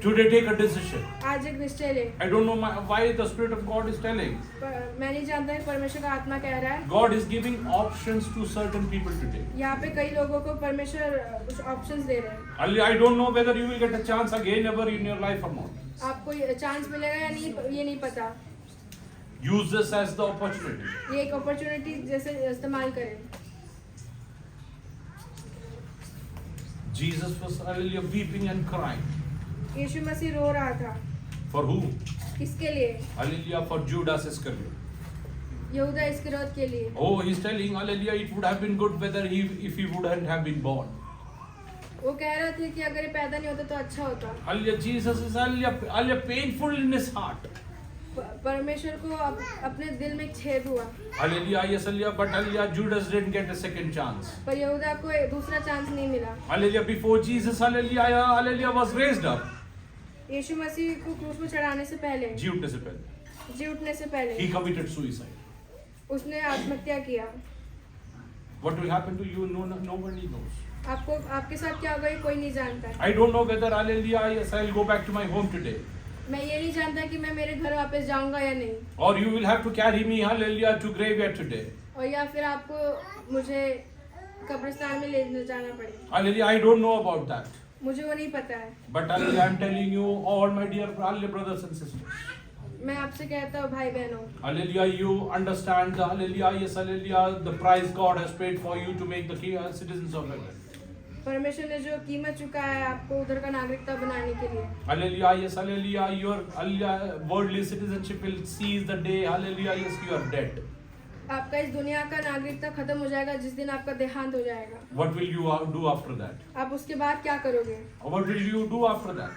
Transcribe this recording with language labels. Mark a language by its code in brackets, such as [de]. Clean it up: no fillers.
[en] Today take a decision. [hi] आज एक निश्चय ले। [en] I don't know why the Spirit of God is telling. [hi] मैं नहीं जानता कि परमेश्वर का आत्मा कह रहा है। [en] God is giving options to certain people today. [hi] यहाँ पे कई लोगों को परमेश्वर कुछ ऑप्शंस दे रहे हैं। [en] I don't know whether you will get a chance again ever in your life or not. [hi] आपको चांस मिलेगा या नहीं ये नहीं पता। [en] Use this as the opportunity. [hi] ये एक अपॉर्चुनिटी जैसे इस्तेमाल करें। [en] Jesus was hallelujah weeping and crying. [hi] यीशु मसीह रो रहा था। [en] For who? [hi] किसके लिए? [en] Hallelujah for Judas Iscariot. [hi] यहूदा इस्करियोत के लिए। [en] Oh, he's telling hallelujah it would have been good whether if he wouldn't have been born. [hi] वो कह रहे थे कि अगर ये पैदा नहीं होता तो अच्छा होता। [en] Hallelujah Jesus is hallelujah painful in his heart. [hi] परमेश्वर को अपने दिल में एक छेद हुआ। [en] Hallelujah yes hallelujah but hallelujah Judas didn't get a second chance. [hi] पर यहूदा को दूसरा चांस नहीं मिला। [en] Hallelujah before Jesus hallelujah was raised up. [hi] यीशु मसीह को क्रूस पर चढ़ाने से पहले जी उठने से पहले [en] he committed suicide. [hi] उसने आत्महत्या किया। [en] What will happen to you? Nobody knows. [hi] आपके साथ क्या होगा ये कोई नहीं जानता। [en] I don't know whether hallelujah yes I'll go back to my home today. [hi] मैं ये नहीं जानता कि मैं मेरे घर वापस जाऊंगा या नहीं। [en] Or you will have to carry me hallelujah to graveyard today. [hi] और या फिर आपको मुझे कब्रिस्तान में ले जाना पड़ेगा। [en] Hallelujah I don't know about that. [hi] मुझे वो नहीं पता है। [en] But hallelujah I'm telling you all my dear hallelujah brothers and sisters. [hi] मैं आपसे कहता हूँ भाई बहनों। [en] Hallelujah you understand the hallelujah yes hallelujah the price God has paid for you to make the citizens of heaven. [hi] परमेश्वर ने जो कीमत चुका है आपको उधर का नागरिकता बनाने के लिए। [en] Hallelujah yes hallelujah your hallelujah worldly citizenship will cease the day hallelujah yes you are dead. [hi] आपका इस दुनिया का नागरिकता खत्म हो जाएगा जिस दिन आपका देहांत हो जाएगा। [en] What will you do after that? [hi] आप उसके बाद क्या करोगे? [en] What will you do after that?